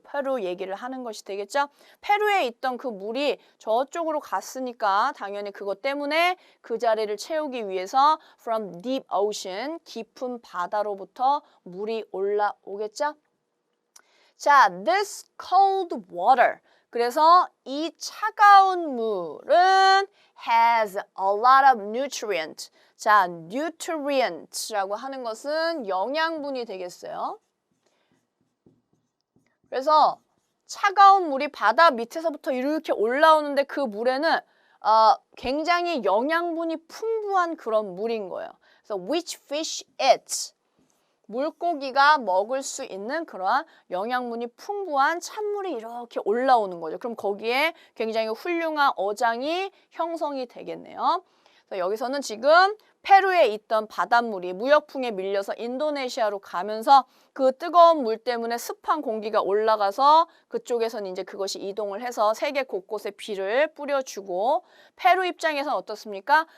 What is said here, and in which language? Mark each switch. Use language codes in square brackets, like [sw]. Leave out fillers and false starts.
[ko] 페루 얘기를 하는 것이 되겠죠? 페루에 있던 그 물이 저쪽으로 갔으니까 당연히 그것 때문에 그 자리를 채우기 위해서 [en] from deep ocean, [ko] 깊은 바다로부터 물이 올라오겠죠? [en] 자, this cold water. [ko] 그래서 이 차가운 물은 [en] has a lot of nutrient. [ko] 자, nutrient라고 하는 것은 영양분이 되겠어요. 그래서 차가운 물이 바다 밑에서부터 이렇게 올라오는데 그 물에는 굉장히 영양분이 풍부한 그런 물인 거예요. 그래서 [en] which fish eats. [ko] 물고기가 먹을 수 있는 그러한 영양분이 풍부한 찬물이 이렇게 올라오는 거죠. 그럼 거기에 굉장히 훌륭한 어장이 형성이 되겠네요. 그래서 여기서는 지금 페루에 있던 바닷물이 무역풍에 밀려서 인도네시아로 가면서 그 뜨거운 물 때문에 습한 공기가 올라가서 그쪽에서는 이제 그것이 이동을 해서 세계 곳곳에 비를 뿌려주고 페루 입장에서는 어떻습니까?